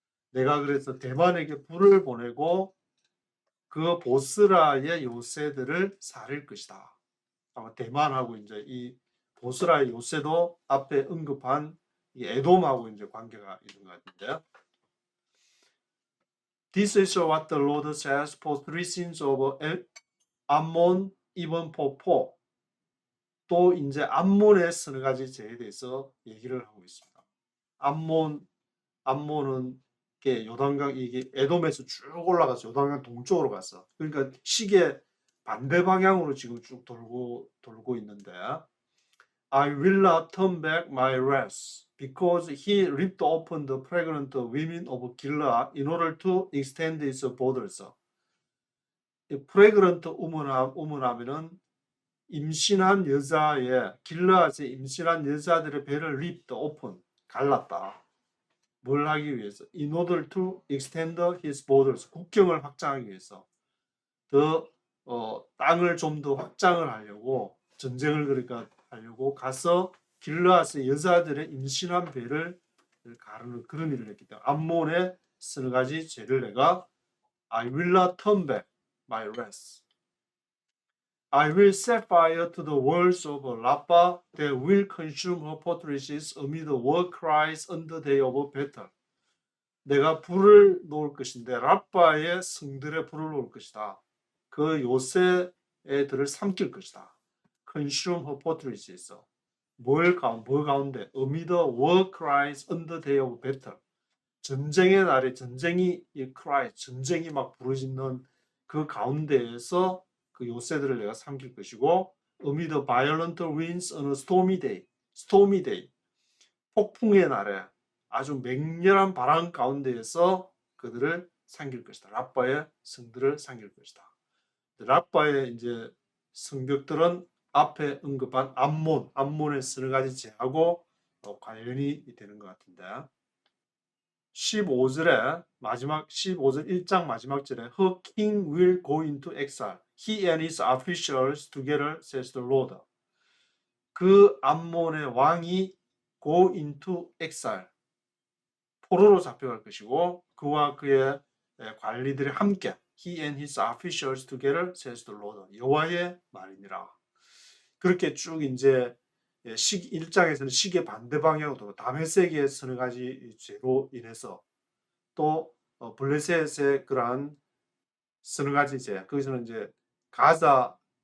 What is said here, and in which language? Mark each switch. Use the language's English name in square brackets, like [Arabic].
[Korean] 내가 그래서 대만에게 불을 보내고 그 보스라의 요새들을 살릴 것이다. 아마 대만하고 이제 이 보스라의 요새도 앞에 언급한 이 에돔하고 이제 관계가 있는 것 같은데요. [English] This is what the Lord says for three sins of Ammon, even for four. [Korean] 또 이제 암몬의 서너 가지 죄에 대해서 얘기를 하고 있습니다. 암몬은 요단강 이게 에돔에서 쭉 올라가서 요단강 동쪽으로 갔어. 그러니까 시계 반대 방향으로 지금 쭉 돌고 있는데 [English] I will not turn back my wrath because he ripped open the pregnant women of Gilead in order to extend its borders. pregnant woman [Korean] 하면은 임신한 여자의 길르앗의 임신한 여자들의 배를 [English] ripped open [Korean] 갈랐다. 뭘 하기 위해서? [English] In order to extend his borders [Korean] 국경을 확장하기 위해서 더 땅을 좀 더 확장을 하려고 전쟁을 그러니까 하려고 가서 길르앗의 여자들의 임신한 배를 가르는 그런 일을 했기 때문에 암몬의 서너 가지 죄를 내가 [English] I will not turn back my wrath. I will set fire to the walls of Rabbah that will consume her fortresses amid war cries on the day of battle. [Korean] 내가 불을 놓을 것인데 라빠의 성들에 불을 놓을 것이다. 그 요새 애들을 삼킬 것이다. [English] consume her fortresses. [Korean] 뭐 가운데 [English] amid war cries on the day of battle. [Korean] 전쟁의 날에 전쟁이 cry, 전쟁이 막 부르짖는 그 가운데에서 그 요새들을 내가 삼킬 것이고 [English] amid violent winds on a stormy day. [Korean] 폭풍의 날에 아주 맹렬한 바람 가운데에서 그들을 삼킬 것이다. 랍바의 성들을 삼킬 것이다. 랍바의 이제 성벽들은 앞에 언급한 암몬의 서너 가지 제하고 관련이 되는 것 같은데 15절에 마지막 15절 1장 마지막 절에 [English] Her king will go into exile. He and his officials together says the Lord. [Korean] 그 암몬의 왕이 [English] go into exile. [Korean] 포로로 잡혀갈 것이고 그와 그의 관리들이 함께 [English] He and his officials together says the Lord. [Korean] 여호와의 말이니라. 그렇게 쭉 이제 1장에서는 시계 반대 방향으로 다메섹의 서너 가지 죄로 인해서 또 블레셋의 그러한 서너 가지 죄, 거기서는 이제 가사라고